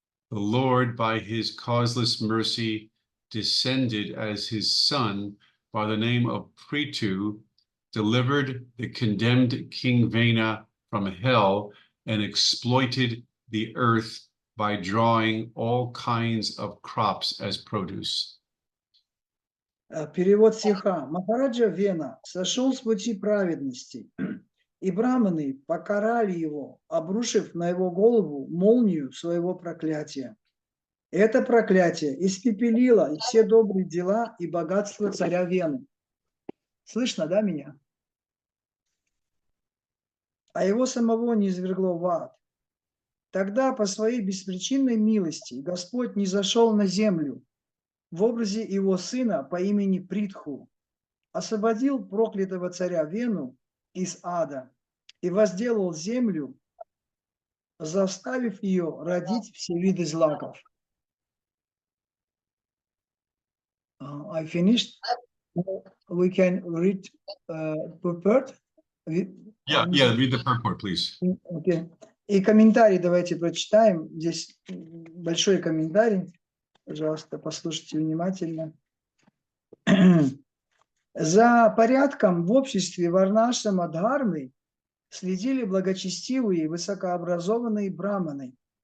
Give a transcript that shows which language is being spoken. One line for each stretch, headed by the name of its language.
English: The Lord, by his causeless mercy, descended as his son by the name of Prithu, delivered the condemned King Vena from hell, and exploited the earth by drawing all kinds of crops as produce.
Russian: Перевод стиха. Махараджа Вена сошел с пути праведности, и браманы покарали его, обрушив на его голову молнию своего проклятия. Это проклятие испепелило и все добрые дела и богатство царя Вены. Слышно, да, меня? А его самого не извергло в ад. Тогда по своей беспричинной милости Господь низошел на землю в образе его сына по имени Притху, освободил проклятого царя Вену из ада и возделал землю, заставив ее родить все виды злаков.
English: I finished. We can read purport. Yeah, read the purport, please. Okay.
Russian: И комментарий давайте прочитаем. Здесь большой комментарий. Пожалуйста, послушайте внимательно. За порядком в обществе Варнашрама Дхармы следили благочестивые и высокообразованные браманы.